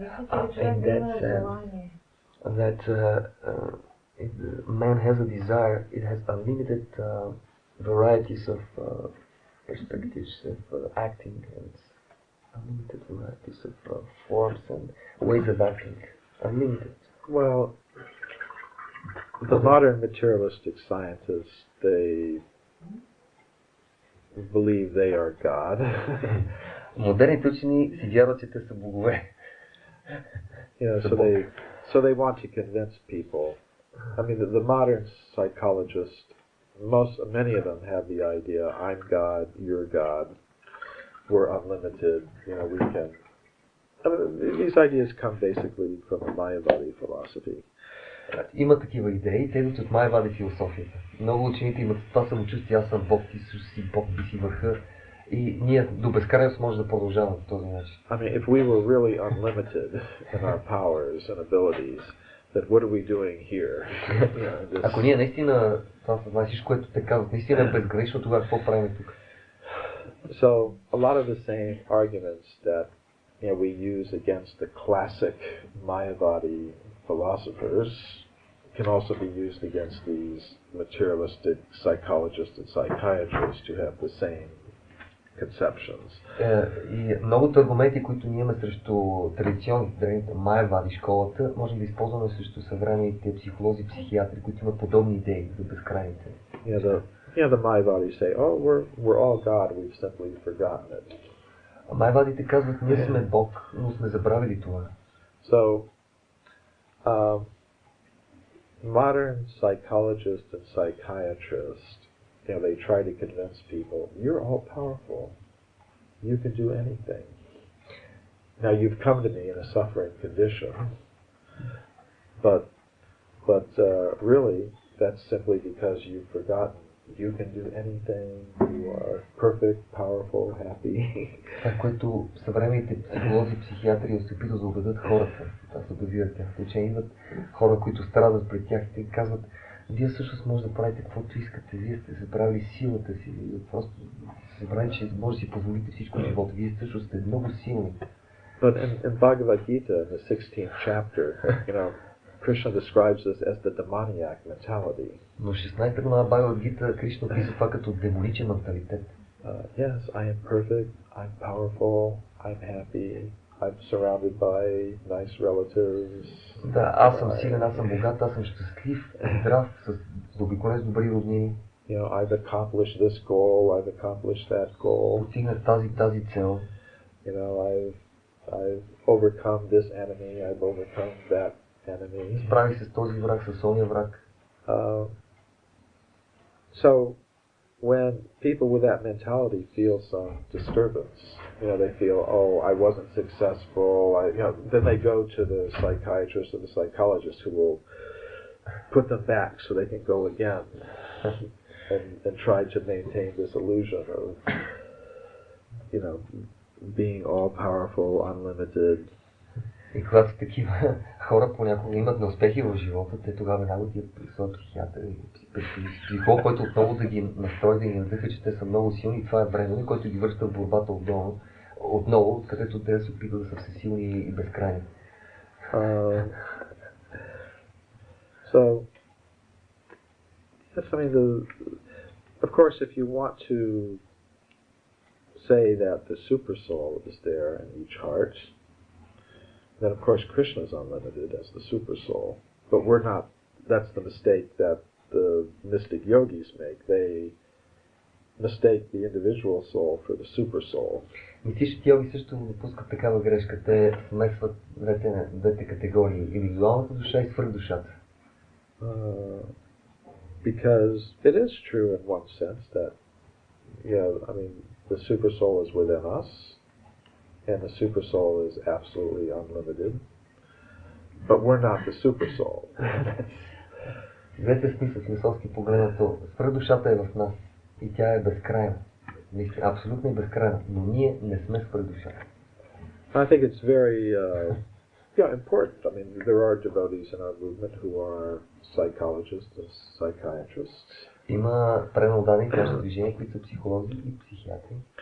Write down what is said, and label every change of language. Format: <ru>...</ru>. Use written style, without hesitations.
<en>That man has a desire, it has unlimited varieties of perspectives of acting, and unlimited varieties of forms and ways of acting. Unlimited. Well, the modern materialistic scientists, they believe they are God.</en> <bg>Модерните учени си вярват, че те са богове.</bg> <en>So they want to convince people. I mean, the modern psychologists, many of them have the idea, I'm God, you're God, we're unlimited, we can... I mean, these ideas come basically from the Mayavadi philosophy.</en> <bg>Има такива идеи, те идват от Майавади философията. Много учените имат това самочувствие, аз съм Бог, ти също си Бог, би си върха. И ние до безкрайност може да продължаваме по този начин.</bg> <en>I mean, if we were really unlimited in our powers and abilities, then what are we doing here?</en> <bg>Ако ние наистина, това съзнание, всичко, което те казват, наистина е безгранично, тогава какво правим тук?</bg> <en>So, a lot of the same arguments that we use against the classic Mayavadi philosophers can also be used against these materialistic psychologists and psychiatrists who have the same conceptions.</en> <bg>И многото аргументи, които ние имаме срещу традиционните древните Майавади школата, можем да използваме срещу съвременните психолози, психиатри, които имат подобни идеи за безкрайните.</bg> <en>The Mayavadis say, oh, we're all God, we've simply forgotten it.</en> <bg>Майавадите казват, ние сме Бог, но сме забравили това.</bg> <en>So, modern psychologists and psychiatrists, they try to convince people, you're all powerful. You can do anything. Now you've come to me in a suffering condition, but really that's simply because you've forgotten you can do anything. You are perfect, powerful, happy.</en> <bg>Това, което съвременните психолози, психиатри се опитват да убедят хората, да се убедят тяхното учение, идват хора, които страдат пред тях и казват, вие всъщност може да правите каквото искате, вие сте забравили силата си, просто сте забравили, че може да си позволите всичко в живота, вие всъщност сте много силни.</bg> <en>But in Bhagavad Gita, in the 16th chapter, Krishna describes this as the demoniac mentality.</en> <bg>Но 16-та глава Бхагавад Гита Кришна описва това като демоничен менталитет.</bg> <en>Yes, I am perfect, I'm powerful, I'm happy, I'm surrounded by nice relatives.</en> <bg>Да, аз съм силен, аз съм богат, аз съм щастлив, здрав, с обиколен с добри роднини.</bg> <en>You know, I've accomplished this goal, I've accomplished that goal.</en> <bg>Постигнах тази цел.</bg> <en>You know, I've overcome this enemy, I've overcome that enemy.</en> <bg>Справих се с този враг, с ония враг.</bg> <en>So, when people with that mentality feel some disturbance, you know, they feel, oh, I wasn't successful, then they go to the psychiatrist or the psychologist who will put them back so they can go again and try to maintain this illusion of, you know, being all-powerful, unlimited.</en> <bg>И когато такива хора понякога имат неуспехи в живота, те тогава веднага отиват при своя психиатър и психолог, който отново да ги настрои, да ги надъха, че те са много силни и това е време, който ги връща в борбата отново, откъдето те се опитват да са всесилни и безкрайни.</bg> <en>So, yes, I mean, of course, if you want to say that the super soul is there in each heart, then of course Krishna is unlimited as the super soul. But we're not, that's the mistake that the mystic yogis make. They mistake the individual soul for the super soul.</en> <bg>Мистичните йоги също допускат такава грешка. Те смесват двете категории, индивидуалната душа и свръхдушата.</bg> <en>Because it is true in one sense that, I mean, the super soul is within us, and the super soul is absolutely unlimited, but we're not the super soul.</en> <bg>Двете смисъл философски погледнато, свръхдушата е в нас и тя е безкрайна. Абсолютно е безкрайна, но ние не сме свръхдушата.</bg> <en>I think it's very important. I mean, there are devotees in our movement who are psychologists and psychiatrists.</en> <bg>Има преданни в нашето движение, които са психолози и психиатри.</bg>